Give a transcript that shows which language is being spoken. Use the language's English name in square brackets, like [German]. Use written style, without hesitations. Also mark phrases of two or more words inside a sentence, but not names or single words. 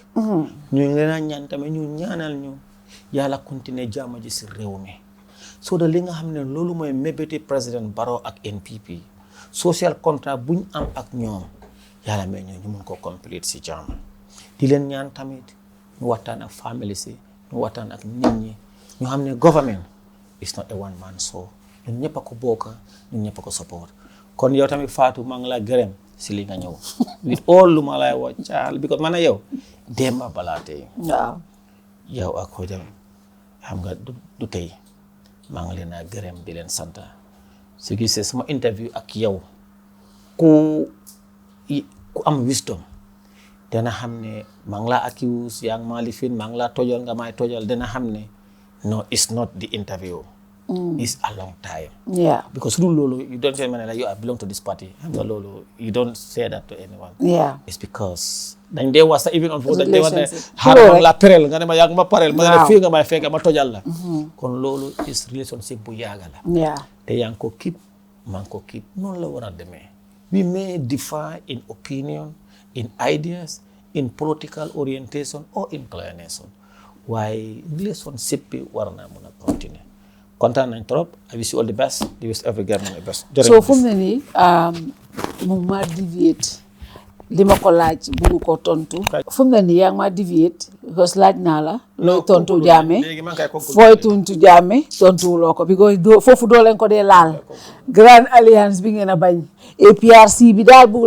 [Wolof] ñu ngi leen a ñaan tamit ñu ñaanal ñu yàlla continuer jàmm ji si réew mi. so da li nga xam ne loolu mooy mébéti président Barrow ak NPP [English] social contract [Wolof] buñ am ak ñoom yàlla may ñu mun ko complete si jàmm di leen ñaan tamit ñu waxtaan ak family si ñu waxtaan ak nit ñi ñu xam ne [English] government is not a one man show [Wolof] ñun ñëpp a ko bokk ñun ñëpp a ko support kon yow tamit Fatou maa ngi la gërëm si li nga ñëw [English] with all [Wolof] lu ma lay wax caal because man a yow démba balaa tey waaw yow ak xojam xam nga du tey maa ngi leen a gërëm di leen sant su gisee sama interview ak yow ku am wisdom dana xam ne maa ngi laa accuse yaa ngi maa lifin maa ngi laa tojal nga may tojal dana xam ne [English] no it's not the interview it's a long time because loolu you don't say man like you I belong to this party [Wolof] xam nga loolu [English] you don't say that to anyone it's because [Wolof] dañ dee wax sax [English] even on [Wolof] dañ dee wax ne xaaral la perel nga ne ma yaa ngi ma parel ma ne fii nga may fekk ma tojal la kon loolu [English] is relationship [Wolof] bu yàgga la te yaa ngi ko keep maa ngi ko keep noonu la war a demee [English] we may differ in opinion in ideas in political orientation or inclination [Wolof] waaye relationship bi war naa mun a continuer kontaan nañ trop [English] I wish you all the best I wish every Gambian the best [Wolof] so fu mu ne nii mu ma deviate li ma ko laaj bugg ko tontu fu mu ne nii yaa ngi ma deviate because laaj naa la looy tontu Jammeh fooy tontu Jammeh tontuwuloo ko because foofu doo leen ko dee laal Grand Alliance bi ngeen a bañ APRC bi daal bugg